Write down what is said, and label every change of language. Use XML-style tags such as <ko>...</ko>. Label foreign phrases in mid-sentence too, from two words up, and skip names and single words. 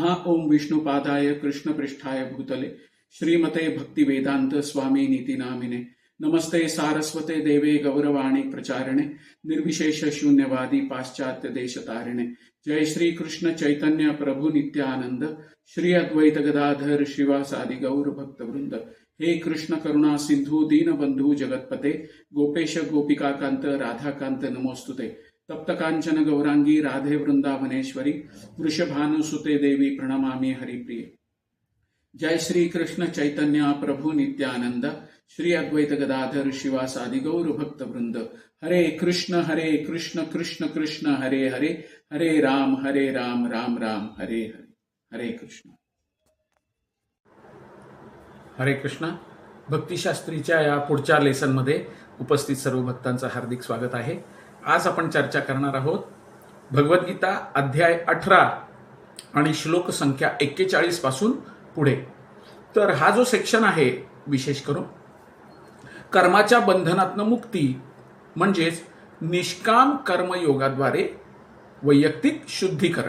<sa>ओम विष्णुपादाय कृष्ण पृष्ठाय भूतले श्रीमते भक्तिवेदांत स्वामी नीति नामिने नमस्ते सारस्वते देवे गौरवाणी प्रचारिणे निर्विशेष शून्यवादी पाश्चात्य देश तारिणे। जय श्री कृष्ण चैतन्य प्रभु नित्यानंद श्री अद्वैत गदाधर श्रीवासादि गौर भक्त वृंद। हे कृष्ण करुणा सिंधु दीन बंधु जगतपते गोपेश गोपिका कांत राधा कांत नमोस्तुते। तप्त कांचन गौरांगी राधे वृंदावनेश्वरी वृषभानुसुते देवी प्रणमामि हरिप्रिये। जय श्री कृष्ण चैतन्य प्रभु नित्यानंद श्री अद्वैत गदाधर शिवासादि गौर भक्त वृंद। हरे कृष्ण कृष्ण कृष्ण हरे हरे, हरे राम राम राम हरे हरे। हरे कृष्ण हरे कृष्ण।</sa> <mr>भक्तिशास्त्रीच्या या पुढच्या लेसनमध्ये उपस्थित सर्व भक्तांचं हार्दिक स्वागत आहे। आज आपण चर्चा करणार आहोत भगवद्गीता अध्याय 18 आणि श्लोक संख्या 41 पासून पुढे। तर हा जो सेक्शन आहे विशेष करून कर्माच्या बंधनातनं मुक्ती म्हणजेच निष्काम कर्मयोगाद्वारे वैयक्तिक शुद्धीकरण।</mr>